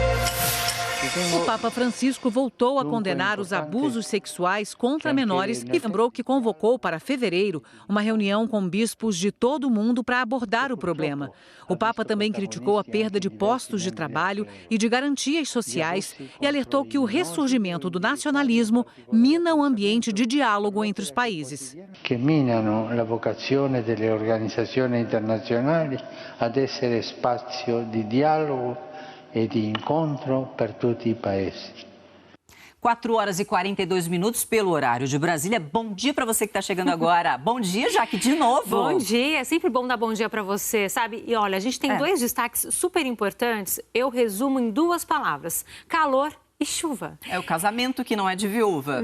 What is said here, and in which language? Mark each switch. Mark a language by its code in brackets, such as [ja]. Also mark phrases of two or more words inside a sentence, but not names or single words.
[pt] O Papa Francisco voltou a condenar os abusos sexuais contra menores e lembrou que convocou para fevereiro uma reunião com bispos de todo o mundo para abordar o problema. O Papa também criticou a perda de postos de trabalho e de garantias sociais e alertou que o ressurgimento do nacionalismo mina o ambiente de diálogo entre os países. [it] Que minano a vocazione delle organizzazioni internazionali ad essere spazio di dialogo e [pt] de encontro [it] per tutti i paesi. [pt] 4 horas e 42 minutos pelo horário de Brasília. Bom dia para você que está chegando agora. Bom dia, Jaque, de novo. Bom dia, é sempre bom dar bom dia para você, sabe? E olha, a gente tem 2 destaques super importantes. Eu resumo em 2 palavras: calor e chuva. É o casamento que não é de viúva.